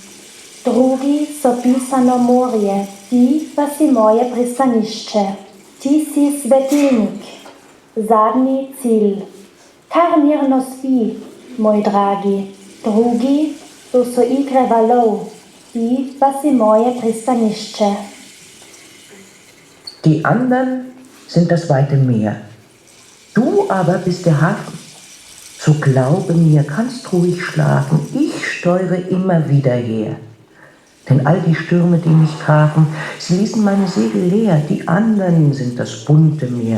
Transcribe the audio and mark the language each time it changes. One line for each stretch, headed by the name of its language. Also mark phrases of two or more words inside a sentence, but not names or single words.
Slovenian: Drugi so pisano morje, ti pa si moje pristanišče. Ti si svetilnik, zadnji cilj. Kar mirno spi, moj dragi. Drugi, to so igre valov, ti pa si moje pristanišče.
German: Die anderen sind das weite Meer. Du aber bist der Hafen. So glaube mir, kannst ruhig schlafen, ich steuere immer wieder her. Denn all die Stürme, die mich trafen, sie ließen meine Segel leer, die anderen sind das bunte Meer.